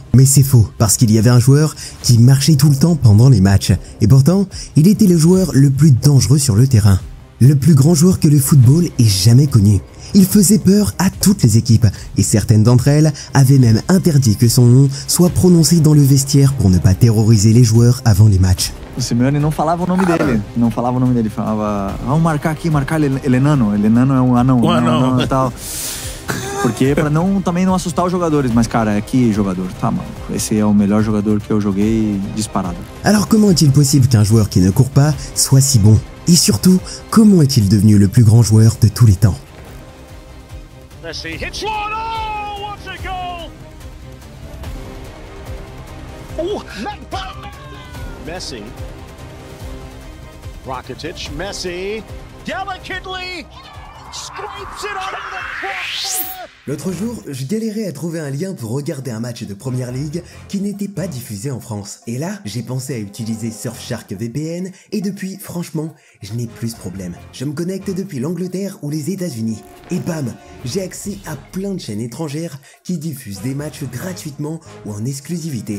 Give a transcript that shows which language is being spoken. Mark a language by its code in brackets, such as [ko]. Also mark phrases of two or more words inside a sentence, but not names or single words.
[fr] Mais c'est faux, parce qu'il y avait un joueur qui marchait tout le temps pendant les matchs. Et pourtant, il était le joueur le plus dangereux sur le terrain. Le plus grand joueur que le football ait jamais connu. Il faisait peur à toutes les équipes, et certaines d'entre elles avaient même interdit que son nom soit prononcé dans le vestiaire pour ne pas terroriser les joueurs avant les matchs. [pt] O Simeone não falava o nome dele, falava, vamos marcar aqui, marcar ele enano é um anão, anão e tal. Porque pra também não assustar os jogadores, mas cara, que jogador, tá maluco, esse é o melhor jogador que eu joguei disparado. [fr] Alors comment est-il possible qu'un joueur qui ne court pas soit si bon? Et surtout, comment est-il devenu le plus grand joueur de tous les temps? [en] Messi hits one. Oh, what a goal! Oh, Messi. Rakitic, Messi, delicately scrapes it out of the corner. [fr] L'autre jour, je galérais à trouver un lien pour regarder un match de Première Ligue qui n'était pas diffusé en France. Et là, j'ai pensé à utiliser Surfshark VPN et depuis, franchement, je n'ai plus ce problème. Je me connecte depuis l'Angleterre ou les États-Unis. Et bam, j'ai accès à plein de chaînes étrangères qui diffusent des matchs gratuitement ou en exclusivité.